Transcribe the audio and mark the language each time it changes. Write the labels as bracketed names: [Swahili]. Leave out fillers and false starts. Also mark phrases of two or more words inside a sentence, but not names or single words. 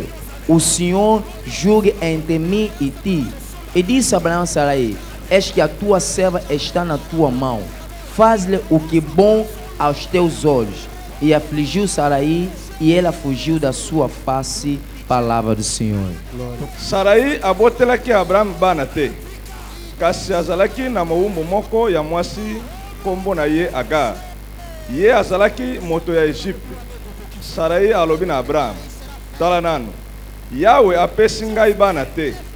[Portuguese] O Senhor julgue entre mim e ti. E disse Abraão a Sarai: eis que a tua serva está na tua mão. Faz-lhe o que é bom aos teus olhos. E afligiu Sarai, e ela fugiu da sua face. Palavra do Senhor. [Lingala] Sarai abotelaki Abraham bana te. Kasi azalaki na mawumbu moko ya mwasi kombo na ye Agar. Ye azalaki moto ya Egypte. Sarai alobi na Abraham: tala nano, Yahweh apesi ngai bana te.